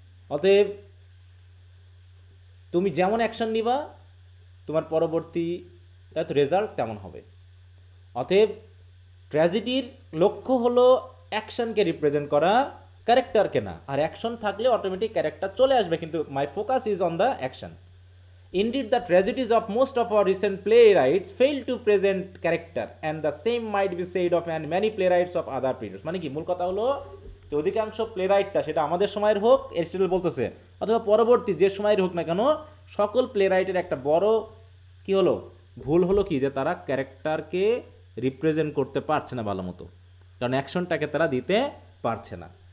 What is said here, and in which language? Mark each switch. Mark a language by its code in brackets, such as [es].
[bn] অতএব তুমি যেমন অ্যাকশন নিবা তোমার পরবর্তী তাই তো রেজাল্ট তেমন হবে। অতএব ট্র্যাজেডির লক্ষ্য হলো অ্যাকশনকে রিপ্রেজেন্ট করা, ক্যারেক্টারকে না। আর অ্যাকশন থাকলে অটোমেটিক ক্যারেক্টার চলে আসবে, কিন্তু [en] My focus is on the action. Indeed, the tragedies of most of our recent playwrights fail to present character, and the same might be said of many playwrights of other periods. [bn] মানে কি মূল কথা হলো যে অধিকাংশ প্লেরাইটটা, সেটা আমাদের সময়ের হোক, এরিস্টটল বলতেছে, অথবা পরবর্তী যে সময়ের হোক না কেন, সকল প্লেরাইটের একটা বড় কি হলো ভুল হলো কি যে তারা ক্যারেক্টারকে রিপ্রেজেন্ট করতে পারছে না ভালো মতো, কারণ অ্যাকশনটাকে তারা দিতে পারছে না।